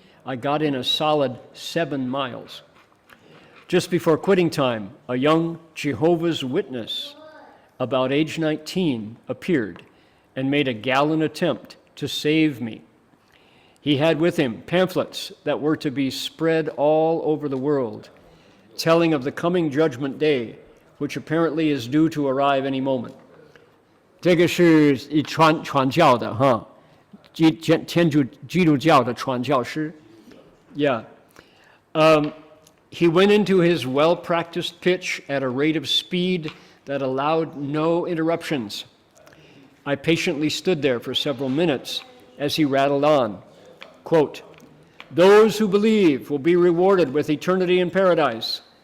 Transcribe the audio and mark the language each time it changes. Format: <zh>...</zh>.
<en>I got in a solid 7 miles. Just before quitting time, a young Jehovah's Witness, about age 19, appeared and made a gallant attempt to save me. He had with him pamphlets that were to be spread all over the world, telling of the coming judgment day, which apparently is due to arrive any moment.</en> <zh>这个是传教的哈，天主基督教的传教士。</zh> <en>Yeah. He went into his well-practiced pitch at a rate of speed that allowed no interruptions. I patiently stood there for several minutes as he rattled on. Quote, "Those who believe will be rewarded with eternity in paradise.</en>